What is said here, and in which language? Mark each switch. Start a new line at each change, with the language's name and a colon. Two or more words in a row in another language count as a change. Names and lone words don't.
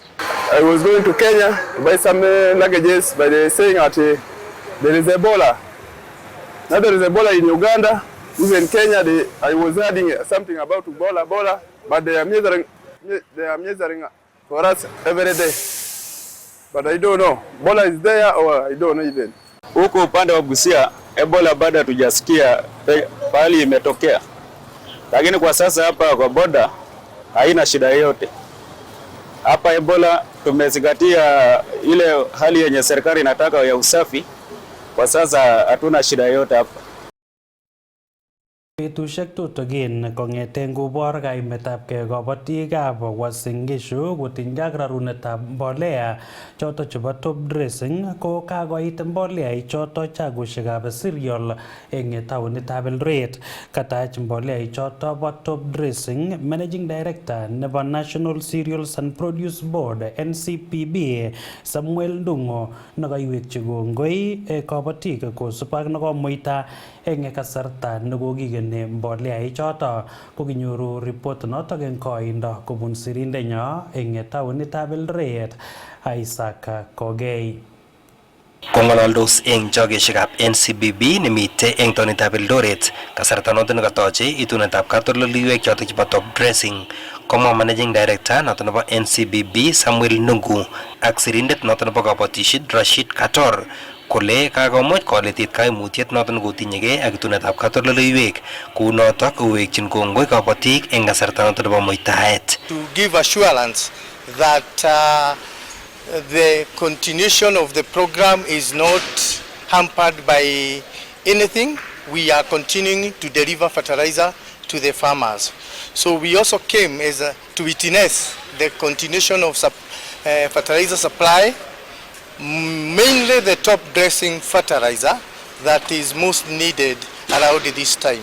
English: I was going to Kenya to buy some luggages, but they're saying that there is Ebola. Now there is Ebola in Uganda, even Kenya. I was adding something about Ebola, but they are measuring for us every day. But I don't know. Ebola is there or I don't know even.
Swahili: Huko upande wa Busia, Ebola bado hatujasikia pahali imetokea. Lakini kwa sasa hapa kwa boda haina shida yote. Hapa Ebola tumezingatia ile hali yenye serikali inataka ya usafi. Kwa sasa hatuna shida yote hapa.
Kalenjin: Betushek tutugin kong'ete ngobor kaimetabgei kabatikab Uasin Gishu kotinygei ak rarunetab mbolea choto chebo
English: top dressing
Kalenjin: ko kakoit mbolea ichoto chagoshekab cereal eng taonitab Eldoret. Katach mbolea ichoto bo
English: top dressing Managing Director
Kalenjin: nebo National Cereals and Produce Board NCPB Samuel Ndung'o nekaiwekchi kongoi kabatik kosubkei ak nekomuita eng kasarta nekokingen ne mbolea ichoto ko kinyoru report notok eng koindo kobun sirindenyo eng taonitab Eldoret Isaac Kogei. Kong'alaldos eng chogeshekab NCBB nemite eng taonitab Eldoret kasarta noto nekatoche itunetab katoldoleiwek chotok chebo
English: top dressing,
Kalenjin: komwa
English: managing director
Kalenjin: noto nebo NCBB Samuel Nungu ak sirindet noto nebo kabatishet Rashid Kator kole kakomuch koletit kaimutiet noto nekotinyegei ak itunetab katoldoleiwek kou notok kowekchin kongoi kabatik eng kasarta noto nebo muitaet.
English: To give assurance that the continuation of the program is not hampered by anything. We are continuing to deliver fertilizer to the farmers. So we also came as to witness the continuation of fertilizer supply, mainly the top dressing fertilizer that is most needed around this time.